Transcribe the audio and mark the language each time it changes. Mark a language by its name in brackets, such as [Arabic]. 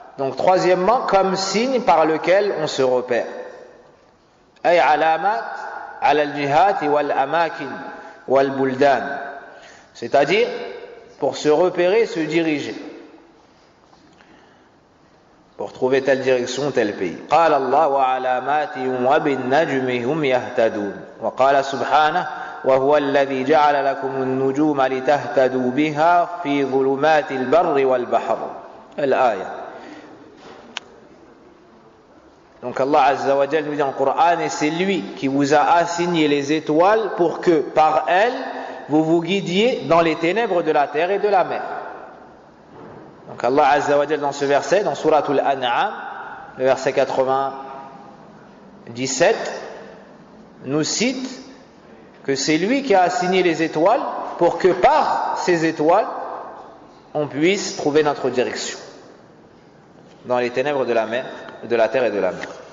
[French] Donc troisièmement, comme signe par lequel on se repère. [Arabic] Ay alamat ala al-jihat wal amakin wal buldan. [French] C'est-à-dire pour se repérer, se diriger. Pour trouver telle direction, tel pays. [Arabic] قال الله وعلامات وبالنجم هم يهتدون. وقال سبحانه وهو الذي جعل لكم النجوم لتهتدوا بها في ظلمات البر والبحر. الآية. [French] Donc Allah Azza wa Jalla nous dit dans le Coran, et c'est lui qui vous a assigné les étoiles pour que par elles vous vous guidiez dans les ténèbres de la terre et de la mer. Donc Allah Azza wa Jal dans ce verset, dans Suratul An'am, le verset 97, nous cite que c'est lui qui a assigné les étoiles pour que par ces étoiles, on puisse trouver notre direction dans les ténèbres de la mer, de la terre et de la mer.